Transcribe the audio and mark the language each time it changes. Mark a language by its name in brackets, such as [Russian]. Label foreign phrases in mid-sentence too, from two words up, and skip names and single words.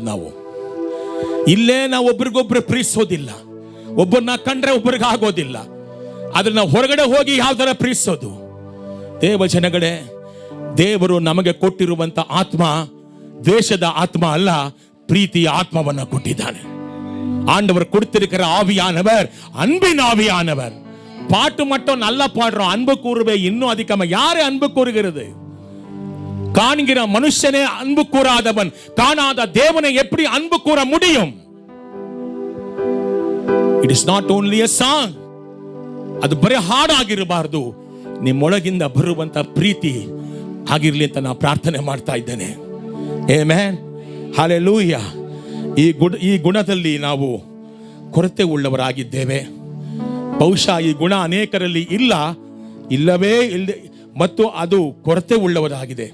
[Kannada] ನಾವು ಇಲ್ಲೇ ನಾವು ಒಬ್ರಿಗೊಬ್ರು ಪ್ರೀತಿಸೋದಿಲ್ಲ, ಒಬ್ಬರನ್ನ ಕಂಡ್ರೆ ಒಬ್ಬರಿಗೆ ಆಗೋದಿಲ್ಲ. ಆದ್ರೆ ನಾವು ಹೊರಗಡೆ ಹೋಗಿ ಯಾವ ತರ ಪ್ರೀತಿಸೋದು? ದೇವ ಜನಗಳೇ, ದೇವರು ನಮಗೆ ಕೊಟ್ಟಿರುವಂತ ಆತ್ಮ ದ್ವೇಷದ ಆತ್ಮ ಅಲ್ಲ, ಪ್ರೀತಿಯ ಆತ್ಮವನ್ನ ಕೊಟ್ಟಿದ್ದಾನೆ. [Tamil] ஆண்டவர் கொடுத்திருக்கிற ஆவியானவர் அன்பின் ஆவியானவர். பாட்டு மட்டும் நல்லா பாடுறோம், அன்பு கூறுவே இன்னும் அதிகமா. யாரு அன்பு கூறுகிறது? காண்கிற மனுஷனே அன்பு கூறாதவன் காணாத தேவனை எப்படி அன்பு கூற முடியும்? [English] It is not only a song. [Kannada] ಅದು ಬರೀ ಹಾಡಾಗಿರಬಾರದು, ನಿಮ್ಮೊಳಗಿಂದ ಬರುವಂತ ಪ್ರೀತಿ ಆಗಿರ್ಲಿ ಅಂತ ನಾನು ಪ್ರಾರ್ಥನೆ ಮಾಡ್ತಾ ಇದ್ದೇನೆ. ಆಮೆನ್, ಹಲ್ಲೆಲೂಯಾ. ಈ ಗುಣದಲ್ಲಿ ನಾವು ಕೊರತೆ ಉಳ್ಳವರಾಗಿದ್ದೇವೆ. ಬಹುಶಃ ಈ ಗುಣ ಅನೇಕರಲ್ಲಿ ಇಲ್ಲವೇ ಇಲ್ಲ, ಮತ್ತು ಅದು ಕೊರತೆ ಉಳ್ಳವರಾಗಿದೆ.